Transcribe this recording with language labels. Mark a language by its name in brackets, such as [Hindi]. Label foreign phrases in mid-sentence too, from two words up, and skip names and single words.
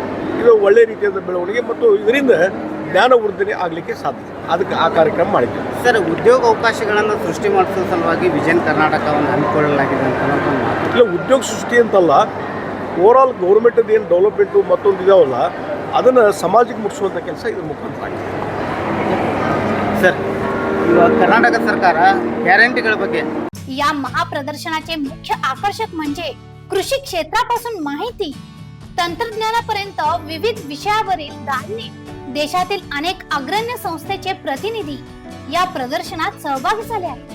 [Kannada] ಇದು ಒಳ್ಳೆಯ ರೀತಿಯಾದ ಬೆಳವಣಿಗೆ ಮತ್ತು ಇದರಿಂದ ಜ್ಞಾನವರ್ಧನೆ ಆಗಲಿಕ್ಕೆ ಸಾಧ್ಯತೆ. ಅದಕ್ಕೆ ಆ ಕಾರ್ಯಕ್ರಮ ಮಾಡಿದ್ದೇವೆ. ಸರ್, ಉದ್ಯೋಗ ಅವಕಾಶಗಳನ್ನು ಸೃಷ್ಟಿ ಮಾಡಿಸೋ ಸಲುವಾಗಿ ವಿಜನ್ ಕರ್ನಾಟಕವನ್ನು ಹಮ್ಮಿಕೊಳ್ಳಲಾಗಿದೆ ಅಂತ ಇಲ್ಲ, ಉದ್ಯೋಗ ಸೃಷ್ಟಿ ಅಂತಲ್ಲ, [English] overall government [Kannada] ಏನು ಡೆವಲಪ್ಮೆಂಟು ಮತ್ತೊಂದು ಇದಾವಲ್ಲ ಅದನ್ನು ಸಮಾಜಕ್ಕೆ ಮುಟ್ಟಿಸುವಂಥ ಕೆಲಸ ಇದ್ರ ಮುಖಾಂತರ ಆಗಿದೆ. सर, इವಾಗ ಕರ್ನಾಟಕ ಸರ್ಕಾರ गॅरंटीಗಳ ಬಗ್ಗೆ [Marathi] या महाप्रदर्शनाचे मुख्य आकर्षक म्हणजे कृषी क्षेत्रापासून माहिती, तंत्रज्ञानापर्यंत विविध विषयावरील दालने, देशातील अनेक अग्रण्य संस्थेचे प्रतिनिधी या प्रदर्शनात सहभागी झाले आहेत.